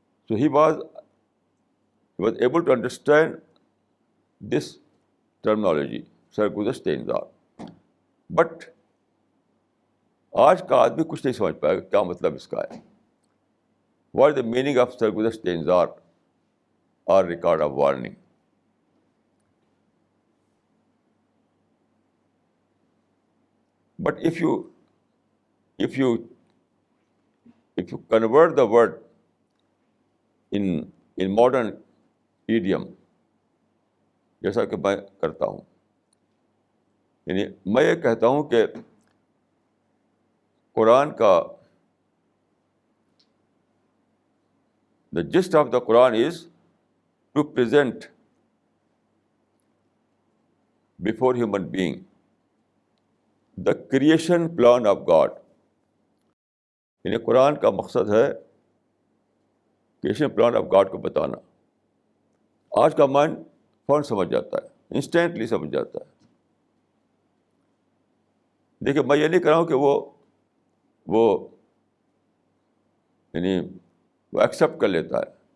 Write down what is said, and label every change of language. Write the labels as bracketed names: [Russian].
[English] So he was able to understand this terminology, [Urdu] سرگزشت انذار. But آج کا آدمی کچھ نہیں سمجھ پائے گا کیا مطلب اس کا ہے. [English] What is the meaning of [Urdu] سرگزشت انذار [English] or record of warning? But if you convert the word in modern idiom, [Urdu] جیسا کہ میں کرتا ہوں، یعنی میں یہ کہتا ہوں کہ قرآن کا [English] the gist of the Quran is to present before human being the creation plan of God. [Urdu] یعنی قرآن کا مقصد ہے [English] creation plan of God [Urdu] کو بتانا. آج کا مائنڈ فوراً سمجھ جاتا ہے، انسٹینٹلی سمجھ جاتا ہے. دیکھیے میں یہ نہیں کہہ رہا ہوں کہ وہ یعنی وہ ایکسیپٹ کر لیتا ہے.